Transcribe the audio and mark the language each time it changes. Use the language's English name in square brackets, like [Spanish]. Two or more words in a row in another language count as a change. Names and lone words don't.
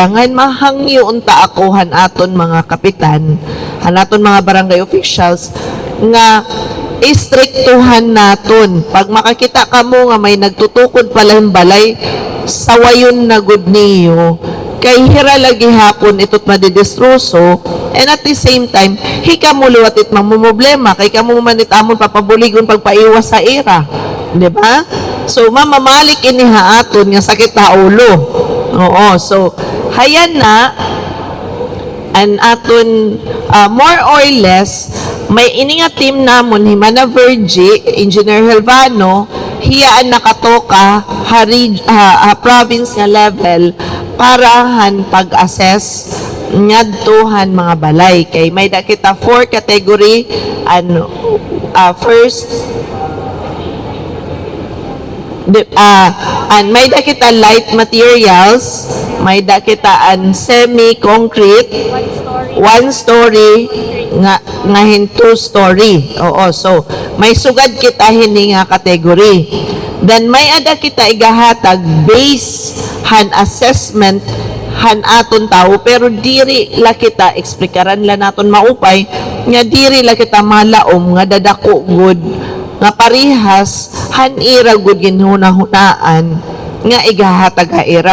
[Waray] Ngayon mahangyo unta ako aton mga kapitan, aton mga barangay officials nga istriktuhan naton. Pag makakita ka mo nga may nagtutukod pala yung balay, sawayon na good niyo. Kay hira lagi hapon ito't madidistroso, [English] and at the same time, [Waray] hika mo liwat it mamumblema, kay kamo manit amon papabuligon pagpaiwas sa era. [Filipino] Di ba? [Waray] So, mamamalik ini haaton nga sakit na ulo. Oo. So, hayan na, an aton, [English] more or less, [Waray] may ini nga team namon, Himana Vergi, Engineer Helvano, hiyaan nakatoka, province nga level, parahan pag-assess ngadtuhan mga balay. Kay may kita 4 category, first, and may kita [English] light materials, [Waray] may kita semi-concrete, [English] one story, [Waray] ngahin 2 story. Oo, so may sugad kita hini nga category. Then may ada kita igahatag base han assessment han aton tao, pero diri la kita eksplikaran la naton maupay nga diri la kita malaom nga dadako good nga parihas han ira gud ginhunahunaan nga igahatag ha ira.